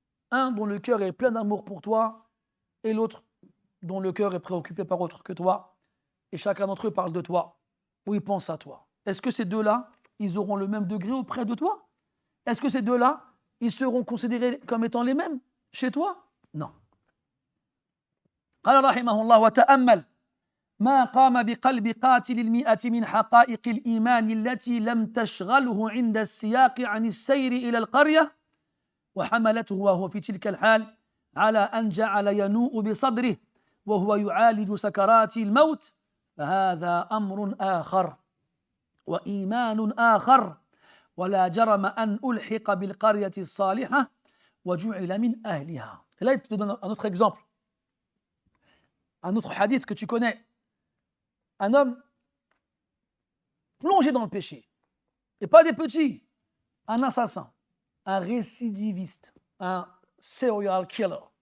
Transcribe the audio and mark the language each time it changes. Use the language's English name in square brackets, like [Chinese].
[French] Un dont le cœur est plein d'amour pour toi et l'autre dont le cœur est préoccupé par autre que toi et chacun d'entre eux parle de toi ou il pense à toi. Est-ce que ces 2-là, ils auront le même degré auprès de toi? Est-ce que ces 2-là, ils seront considérés comme étant les mêmes chez toi? Non. [Arabic] قال رحمه الله وتأمل ما قام بقلب قاتل 100 من حقائق الإيمان التي لم تشغله عند السياق عن السير إلى القرية وحملته وهو في تلك الحال على أن جعل ينوء بصدره وهو يعالج سكرات الموت فهذا أمر آخر وإيمان آخر ولا جرم أن ألحق بالقرية الصالحة وجعل من أهلها. [French] Et là, il te donne un autre exemple, un autre hadith que tu connais. Un homme plongé dans le péché, et pas des petits, un assassin, un récidiviste, un serial killer.